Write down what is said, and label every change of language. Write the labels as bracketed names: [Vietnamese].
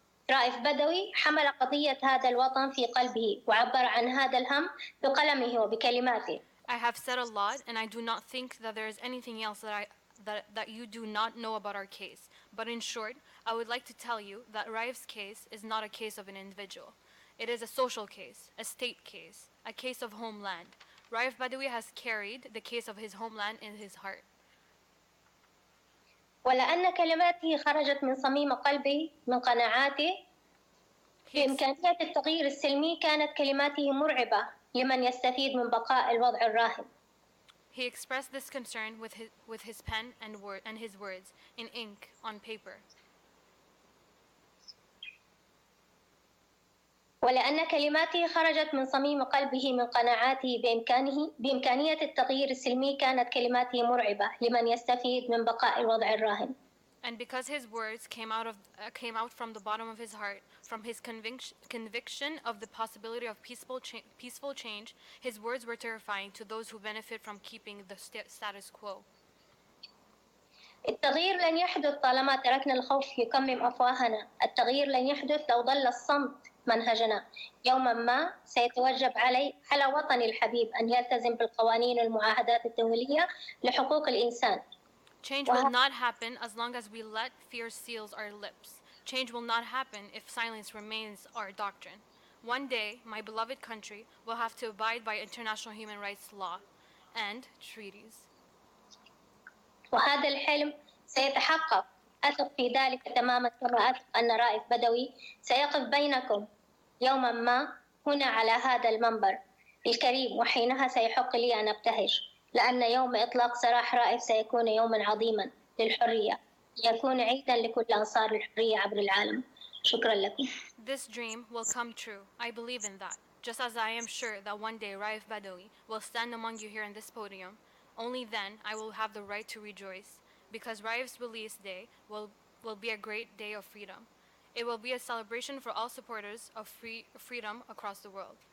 [Arabic] رائف بدوي حمل قضية هذا الوطن في قلبه وعبر عن هذا الهم بقلمه وبكلماته. [English] I have said a lot, and I do not think that there is anything else that you do not know about our case. But in short, I would like to tell you that Raif's case is not a case of an individual. It is a social case, a state case, a case of homeland. Raif Badawi has carried the case of his homeland in his heart. [Arabic] ولأن كلماته خرجت من صميم قلبه من قناعاته بإمكانية التغيير السلمي كانت كلماته مرعبة لمن يستفيد من بقاء الوضع الراهن. [English] He expressed this concern with his pen and his words in ink on paper. [Arabic] ولأن كلماته خرجت من صميم قلبه من قناعاته بإمكانية التغيير السلمي كانت كلماته مرعبة لمن يستفيد من بقاء الوضع الراهن. [English] And because his words came out from the bottom of his heart, from his conviction of the possibility of peaceful change, his words were terrifying to those who benefit from keeping the status quo. [Arabic] التغيير لن يحدث طالما تركنا الخوف يكمم أفواهنا. التغيير لن يحدث لو ظل الصمت منهجنا. يوما ما سيتوجب على وطني الحبيب أن يلتزم بالقوانين والمعاهدات الدولية لحقوق الإنسان. [English] Change will not happen as long as we let fear seal our lips. Change will not happen if silence remains our doctrine. One day, my beloved country will have to abide by international human rights law and treaties. [Arabic] وهذا الحلم سيتحقق. أثق في ذلك تماما كما أثق أن رائف بدوي سيقف بينكم يوما ما هنا على هذا المنبر الكريم، وحينها سيحق لي أن أبتهج، لأن يوم إطلاق سراح رائف سيكون يوما عظيما للحرية، يكون عيدا لكل أنصار الحرية عبر العالم. شكرا لكم. [English] This dream will come true. I believe in that. Just as I am sure that one day Raif Badawi will stand among you here in this podium, only then I will have the right to rejoice, because Raif's release day will be a great day of freedom. It will be a celebration for all supporters of freedom across the world.